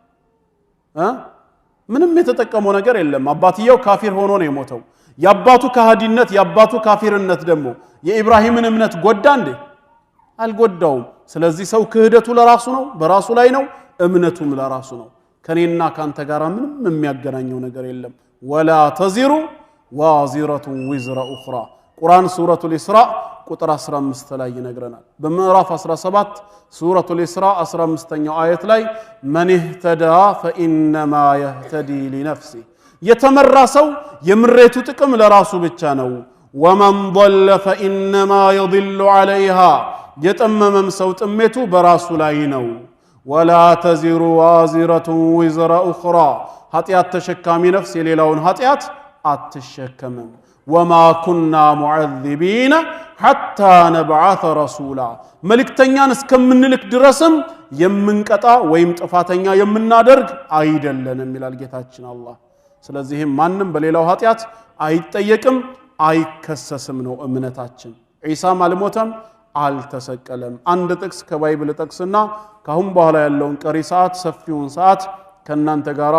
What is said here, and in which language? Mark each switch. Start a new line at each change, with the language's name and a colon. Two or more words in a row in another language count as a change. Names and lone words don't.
Amharic: ምንም የተጠቀመው ነገር የለም አባትየው ካፊር ሆኖ ነው የሞተው ያባቱ ከሃዲነት ያባቱ ካፊርነት ደግሞ የኢብራሂምን እምነት ጎዳ እንዴ አልጎዳውም ስለዚህ ሰው ክህደቱ ለራሱ ነው በራሱ ላይ ነው እምነቱም ለራሱ ነው ከኔና ካንተ ጋር ምንም የሚያገናኘው ነገር የለም
Arabic: ولا تزر وازرة وزر أخرى
Amharic: ቁርአን ሱረቱል ኢስራ ቁጥር 15 ላይ ይነግረናል በምዕራፍ 17 ሱረቱል ኢስራ 15ኛው አየት ላይ
Arabic: من اهتدى فإنما يهتدي لنفسه
Amharic: የተመራ ሰው የምሬቱ ጥቅም ለራሱ ብቻ ነው ወመን
Arabic: ضل فإنما يضل عليها
Amharic: የጠመመም ሰው ጥሜቱ በራሱ ላይ ነው
Arabic: ولا تزر وازرة وزر أخرى
Amharic: ኃጢአት ተሸካሚ ነፍስ የሌላውን ኃጢአት አትሸከምም
Arabic: وما كنا معذبين حتى نبعث رسولا
Amharic: መልእክተኛን እስከምንልክ ድረስም የምንቀጣ ወይም ጥፋተኛ የምናደርግ አይደለንም ይላል ጌታችን አላህ ስለዚህም ማንንም በሌላው ኃጢአት አይጠየቅም አይከሰስም ነው እምነታችን ኢሳም አልሞተም አልተሰቀለም አንድ ጥቅስ ከባይብል ጥቅስና ካሁን በኋላ ያለውን ቀሪ ሰዓት ሰፊውን ሰዓት ከናንተ ጋራ